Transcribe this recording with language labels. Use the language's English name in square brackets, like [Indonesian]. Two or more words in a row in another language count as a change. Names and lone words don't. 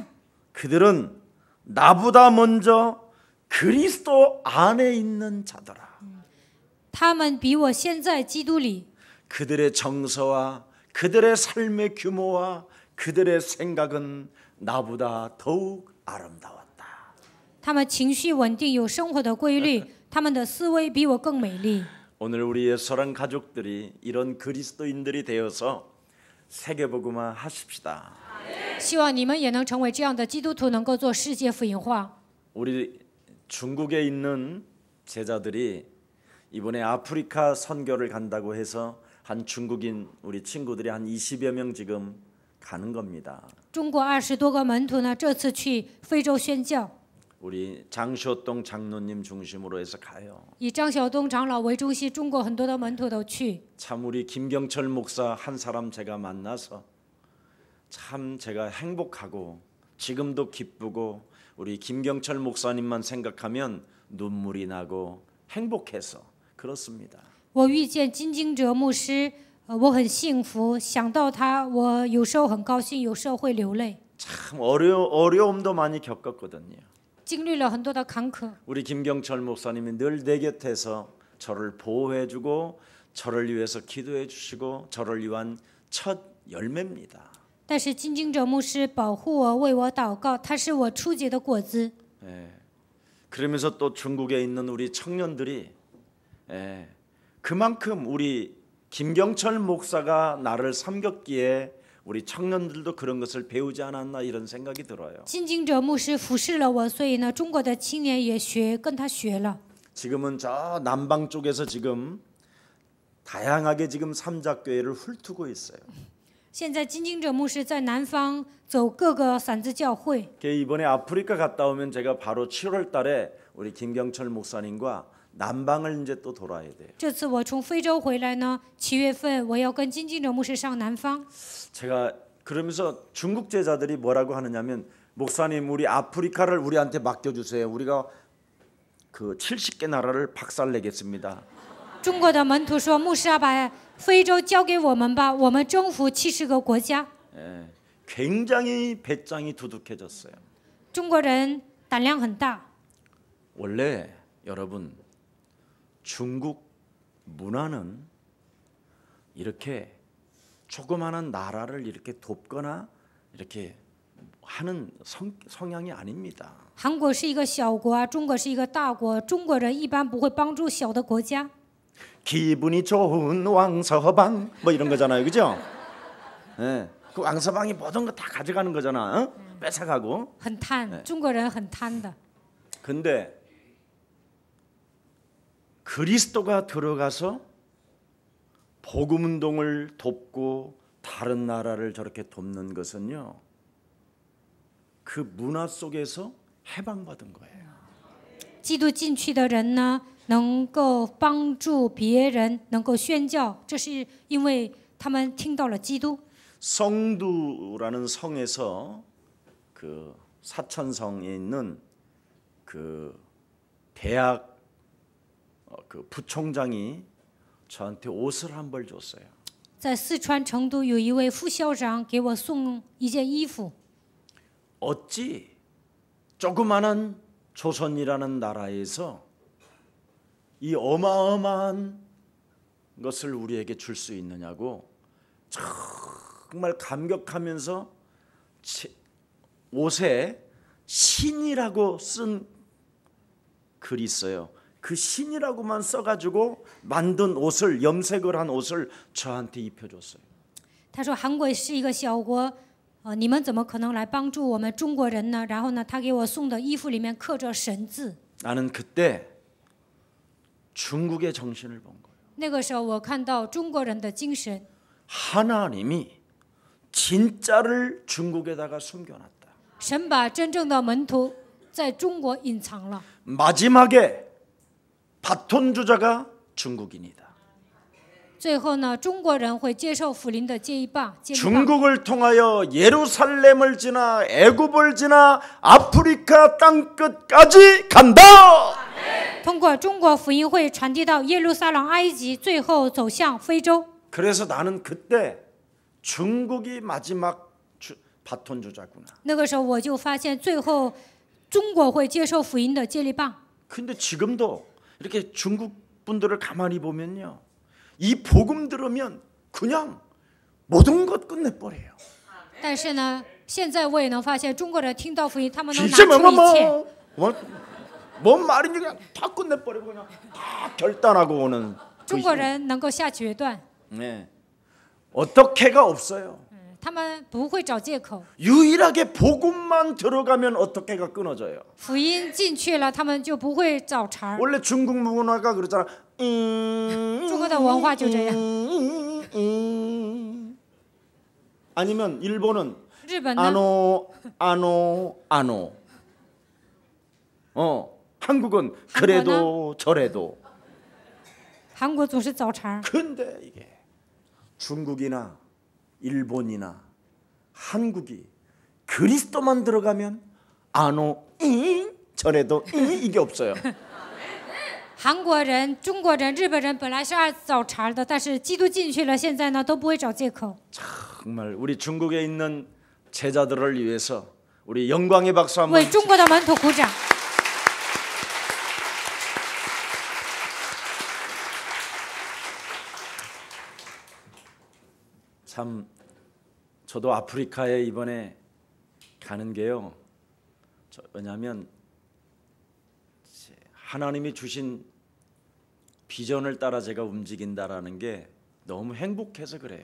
[Korean] 그들은 나보다 먼저 그리스도 안에 있는 자더라. [Chinese] 他们比我先在基督里。 [Korean] 그들의 정서와 그들의 삶의 규모와 그들의 생각은 나보다 더욱 아름다웠다. [Chinese] 他们情绪稳定，有生活的规律，他们的思维比我更美丽。 [Korean] 오늘 우리의 사랑 가족들이 이런 그리스도인들이 되어서 세계복음화 하십시다. [Chinese] 希望你们也能成为这样的基督徒，能够做世界福音化。 [Korean] 우리 중국에 있는 제자들이 이번에 아프리카 선교를 간다고 해서 한 중국인 우리 친구들이 한 20여 명 지금 가는 겁니다. [Chinese] 中国20多个门徒呢，这次去非洲宣教， [Korean] 우리 장쇼동 장로님 중심으로 해서 가요. [Chinese] 以张晓东长老为中心，中国很多的门徒都去。 [Korean] 참 우리 김경철 목사 한 사람 제가 만나서 참 제가 행복하고 지금도 기쁘고 우리 김경철 목사님만 생각하면 눈물이 나고 행복해서 그렇습니다. [Chinese] 我遇见金经哲牧师，我很幸福，想到他，我有时候很高兴，有时候会流泪。 [Korean] 참 어려움도 많이 겪었거든요. [Chinese] 经历了很多的坎坷。 [Korean] 우리 김경철 목사님이 늘 내 곁에서 저를 보호해주고 저를 위해서 기도해주시고 저를 위한 첫 열매입니다. [Chinese] 但是金经哲牧师保护我，为我祷告，他是我初结的果子。 [Korean] 그러면서 또 중국에 있는 우리 청년들이 그만큼 우리 김경철 목사가 나를 섬겼기에 우리 청년들도 그런 것을 배우지 않았나 이런 생각이 들어요. [Chinese] 金经哲牧师服侍了我，所以呢，中国的青年也跟他学了。 [Korean] 지금은 저 남방 쪽에서 지금 다양하게 지금 삼자교회를 훑고 있어요. [Chinese] 现在金经哲牧师在南方走各个散子教会。 [Korean] 이번에 아프리카 갔다 오면 제가 바로 7월 달에 우리 김경철 목사님과 남방을 이제 또 돌아야 돼요. [Chinese] 这次我从非洲回来呢，7月份我要跟金经哲牧师上南方。 [Korean] 제가 그러면서 중국 제자들이 뭐라고 하느냐면 목사님 우리 아프리카를 우리한테 맡겨주세요. 우리가 그 70개 나라를 박살내겠습니다. [Chinese] 中国的门徒说：“牧师啊，把非洲交给我们吧，我们征服70个国家。” [Korean] 굉장히 배짱이 두둑해졌어요. [Chinese] 中国人胆量很大。 [Korean] 원래 여러분 중국 문화는 이렇게 조그마한 나라를 이렇게 돕거나 이렇게 하는 성향이 아닙니다. [Chinese] 韩国是一个小国，中国是一个大国，中国人一般不会帮助小的国家。 [Korean] 기분이 좋은 왕서방 뭐 이런 거잖아요, 그죠? 예, 그 왕서방이 모든 거 다 가져가는 거잖아, 어? 뺏어가고. [Chinese] 很贪，中国人很贪的。 [Korean] 근데 그리스도가 들어가서 복음 운동을 돕고 다른 나라를 저렇게 돕는 것은요, 그 문화 속에서 해방받은 거예요. [Chinese] 基督进去的人呢，能够帮助别人，能够宣教，这是因为他们听到了基督。 [Korean] 성두라는 성에서 그 사천성에 있는 그 대학 그 부총장이 저한테 옷을 한 벌 줬어요. [Chinese] 在四川成都有一位副校长给我送一件衣服。 [Korean] 어찌 조그마한 조선이라는 나라에서 이 어마어마한 것을 우리에게 줄 수 있느냐고 정말 감격하면서 옷에 신이라고 쓴 글이 있어요. 그 신이라고만 써가지고 만든 옷을 염색을 한 옷을 저한테 입혀줬어요. [Chinese] 他说韩国是一个小国，你们怎么可能来帮助我们中国人呢？然后呢，他给我送的衣服里面刻着神字。 [Korean] 나는 그때 중국의 정신을 본 거예요. [Chinese] 那个时候我看到中国人的精神， [Korean] 하나님이 진짜를 중국에다가 숨겨놨다. [Chinese] 神把真正的门徒在中国隐藏了。 [Korean] 마지막에 바톤 주자가 중국인이다. [Chinese] 最后呢，中国人会接受福音的接力棒。 [Korean] 중국을 통하여 예루살렘을 지나 애굽을 지나 아프리카 땅 끝까지 간다. [Chinese] 通过中国福音会传递到耶路撒冷、埃及，最后走向非洲。 [Korean] 그래서 나는 그때 중국이 마지막 바톤 주자구나. [Chinese] 那个时候我就发现，最后中国会接受福音的接力棒。 [Korean] 근데 지금도 이렇게 중국 분들을 가만히 보면요, 이 복음 들으면 그냥 모든 것 끝내버려요. [Chinese] 但是呢，现在我也能发现，中国人听到福音，他们能拿 진짜 出一切。 [Korean] 뭔 말인지 그냥 다 끝내버리고 그냥 다 결단하고 오는. [Chinese] 中国人能够下决断， [Korean] 네. 어떻게가 없어요. [Chinese] 他们不会找借口。 [Korean] 유일하게 복음만 들어가면 어떻게가 끊어져요. [Chinese] 福音进去了，他们就不会找茬儿。 [Korean] 원래 중국 문화가 그러잖아. [Chinese] 中国的文化就这样。 [Korean] 아니면 일본은 [Chinese] 日本呢？ [Korean] 아노. 한국은 그래도 저래도. [Chinese] 韩国总是找茬儿。 [Korean] 근데 이게 중국이나 일본이나 한국이 그리스도만 들어가면 아노 저래도 이게 없어요. [Chinese] 韩国人、中国人、日本人本来是爱找茬儿的，但是基督进去了，现在呢都不会找借口。 [Korean] 정말 우리 중국에 있는 제자들을 위해서 우리 영광의 박수 한번. [Chinese] 为中国的门徒鼓掌。 [Korean] 참 저도 아프리카에 이번에 가는 게요, 왜냐하면 하나님이 주신 비전을 따라 제가 움직인다라는 게 너무 행복해서 그래요.